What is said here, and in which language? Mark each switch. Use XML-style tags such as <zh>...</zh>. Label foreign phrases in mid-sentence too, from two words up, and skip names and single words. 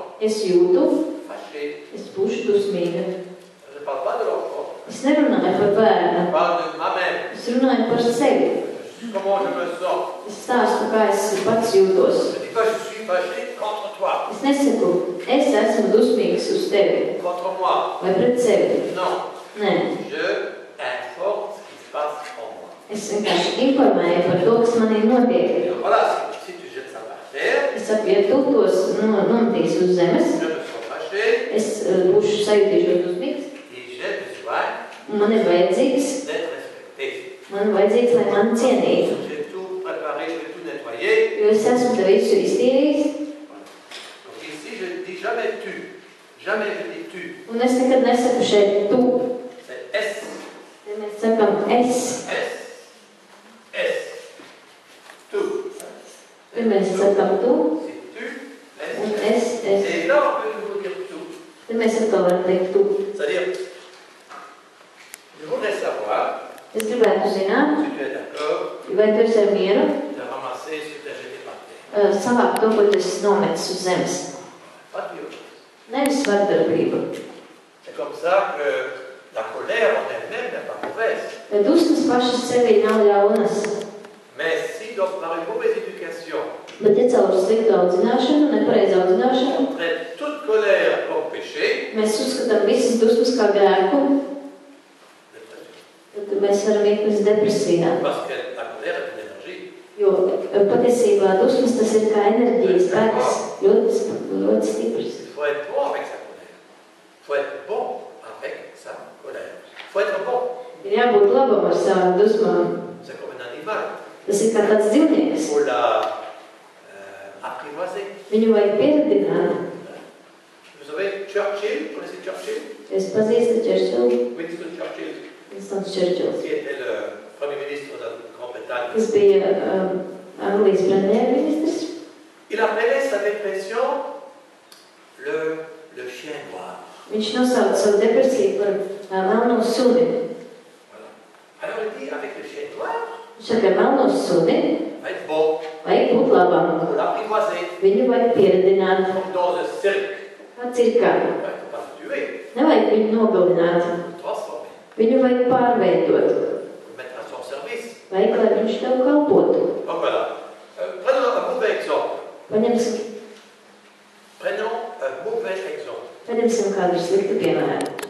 <lv>Es jūtu,</lv> <fr>fâché.</fr> <lv>es būšu dusmīga.</lv> <fr>Je ne parle pas de l'enfant,</fr> <lv>Es nerunāju par bērnu,</lv> <fr>je parle de ma-mère.</fr> <lv>es runāju par sevi.</lv> <fr>Comment je me sens?</fr> <lv>Es stāstu, kā es pats jūtos.</lv> <fr>Je ne dis pas je suis fâché contre toi,</fr> <lv>Es nesaku, es esmu dusmīgs uz tevi</lv> <fr>contre moi.</fr> <lv>vai pret sevi.</lv> <fr>Non,</fr> <lv>Nē,</lv> <fr>je informe ce qui se passe en moi.</fr> <lv>es vienkārši informēju par to, kas manī notiek.</lv> <fr>Et voilà, si tu jettes ça par terre,</fr> <lv>Es saku, ja tu tos nometīsi uz zemes,</lv> <fr>je me sens fâché</fr> <lv>es būšu sajūtīšos dusmīgs,</lv> <fr>et j'ai besoin</fr> <lv>un man ir vajadzīgs,</lv> <fr>d'être respecté.</fr> <lv>man ir vajadzīgs, lai mani cienītu.</lv> <fr>J'ai tout préparé, je vais tout nettoyer.</fr> <lv>Jo es esmu te visu iztīrījis,</lv> <fr>Donc ici, je ne dis jamais tu. Jamais je dis tu.</fr> <lv>un es nekad nesaku šeit tu.</lv> <fr>C'est S.</fr> <lv>Te mēs sakam es. S. S. Tu. Te mēs sakam tu,</lv> <fr>C'est tu.</fr> <lv>un S. es.</lv> <fr>Et là, on peut toujours dire tout.</fr> <lv>Te mēs atkal varam teikt tu.</lv> <fr>C'est-à-dire, je voudrais savoir</fr> <lv>Es gribētu zināt,</lv> <fr>si tu es d'accord</fr> <lv>vai tu esi ar mieru</lv> <fr>de ramasser ce que tu as jeté par terre.</fr> <lv>savākt to, ko tu esi nometis uz zemes.</lv> <fr>Pas de violence.</fr> <lv>Nevis vardarbība.</lv> <fr>C'est comme ça que la colère en elle-même n'est pas mauvaise.</fr> <lv>Dusmas pašas sevī nav ļaunas,</lv> <fr>Mais si, donc, par une mauvaise éducation,</fr> <lv>bet ja caur sliktu audzināšanu, nepareizu audzināšanu,</lv> <fr>on traite toute colère comme péché,</fr> <lv>mēs uzskatām visas dusmas kā grēku,</lv> <fr>dépression.</fr> <lv>tad mēs varam iet uz depresijā.</lv> <fr>Parce que la colère est une énergie.</fr> <lv>Jo patiesībā dusmas tas ir kā enerģijas spēks, ļoti stiprs.</lv> <fr>Il faut être bon avec sa colère. Il faut être bon avec sa colère. Il faut être bon.</fr> <lv>Ir jābūt labam ar savām dusmām.</lv> <fr>C'est comme un animal.</fr> <lv>Tas ir kā tāds dzīvnieks.</lv> <fr>Il faut la apprivoiser.</fr> <lv>Viņu vajag pieredzināt.</lv> <fr>Vous savez, Churchill, vous connaissez Churchill?</fr> <lv>Es pazīstu Churchillu,</lv> <fr>Winston Churchill,</fr> <lv>Winstons Churchills,</lv> <fr>qui était le Premier ministre de la Grande-Bretagne.</fr> <lv>kas bija Anglijas premjerministrs.</lv> <fr>Il appelait sa dépression le chien noir.</fr> <lv>Viņš nosauca savu depresiju par melno suni.</lv> <fr>Voilà. Alors il dit, avec le chien noir,</fr> <lv>Viņš saka, melno suni</lv> <fr>va être bon,</fr> <lv>vajag būt labam.</lv> <fr>pour l'apprivoiser,</fr> <lv>Viņu vajag pieredināt,</lv> <fr>comme dans un cirque.</fr> <lv>kā cirkā.</lv> <fr>Il ne faut pas le tuer,</fr> <lv>Nevajag viņu nogalināt,</lv> <fr>le transformer,</fr> <lv>viņu vajag pārveidot.</lv> <fr>le mettre à son service.</fr> <lv>Vajag, lai viņš tev kalpotu.</lv> <fr>Donc voilà. Prenons un mauvais exemple.</fr> <lv>Paņemsim</lv> <fr>Prenons un mauvais exemple.</fr> <lv>kādu sliktu piemēru.</lv>